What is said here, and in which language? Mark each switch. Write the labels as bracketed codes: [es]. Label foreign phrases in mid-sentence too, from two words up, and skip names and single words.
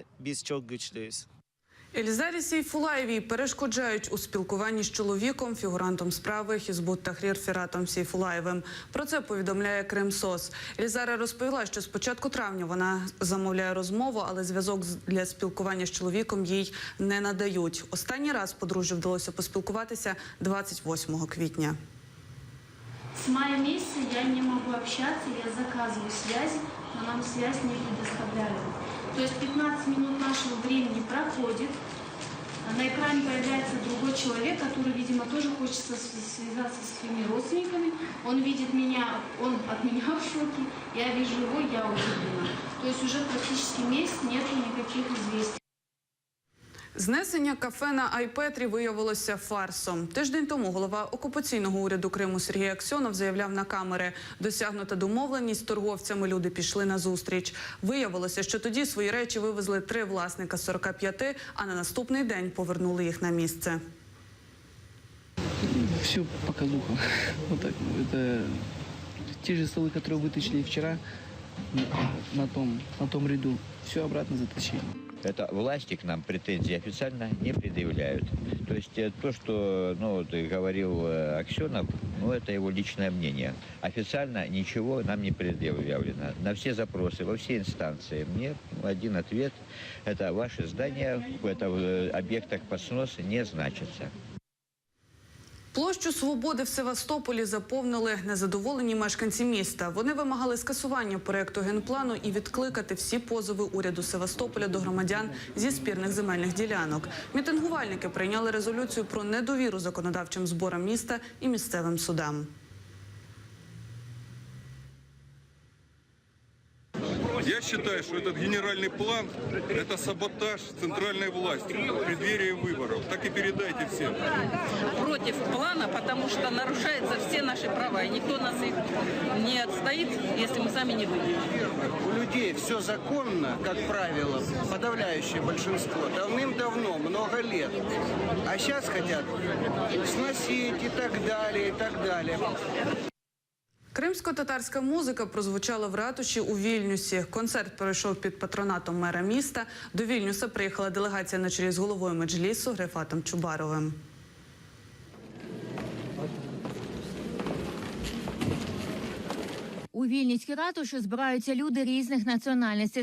[uk] Елізарі Сейфулаєвій перешкоджають у спілкуванні з чоловіком, фігурантом справи Хізбут Тахрір Фіратом Сейфулаєвим. Про це повідомляє Кримсос. Елізара розповіла, що з початку травня вона замовляє розмову, але зв'язок для спілкування з чоловіком їй не надають. Останній раз подружжю вдалося поспілкуватися 28 квітня. [ru] С мая месяца я не могу общаться, я заказываю связь, но нам связь не предоставляют. То есть 15 минут нашего времени проходит, на экране появляется другой человек, который, видимо, тоже хочет связаться со своими родственниками. Он видит меня, он от меня в шоке, я вижу его, я удивлена. То есть уже практически месяц нету никаких известий. [uk] Знесення кафе на Айпетрі виявилося фарсом. Тиждень тому голова окупаційного уряду Криму Сергій Аксьонов заявляв на камери: досягнута домовленість з торговцями, люди пішли на зустріч. Виявилося, що тоді свої речі вивезли 3 власника з 45, а на наступний день повернули їх на місце. [ru] Все показуха. Вот так. Это те же столы, которые вытащили вчера на том ряду. Все обратно затащили. Это власти к нам претензий официально не предъявляют. То есть то, что говорил Аксенов, это его личное мнение. Официально ничего нам не предъявлено. На все запросы, во все инстанции мне один ответ: это ваше здание в объектах под снос не значится. [uk] Площу Свободи в Севастополі заповнили незадоволені мешканці міста. Вони вимагали скасування проєкту генплану і відкликати всі позови уряду Севастополя до громадян зі спірних земельних ділянок. Мітингувальники прийняли резолюцію про недовіру законодавчим зборам міста і місцевим судам. [ru] Я считаю, что этот генеральный план – это саботаж центральной власти в преддверии выборов. Так и передайте всем. Против плана, потому что нарушаются все наши права, и никто нас их не отстоит, если мы сами не выйдем. У людей все законно, как правило, подавляющее большинство, давным-давно, много лет. А сейчас хотят сносить и так далее, и так далее. [uk] Кримсько-татарська музика прозвучала в ратуші у Вільнюсі. Концерт пройшов під патронатом мера міста. До Вільнюса приїхала делегація на чолі з головою Меджлісу Рефатом Чубаровим. У Вільнюській ратуші збираються люди різних національностей.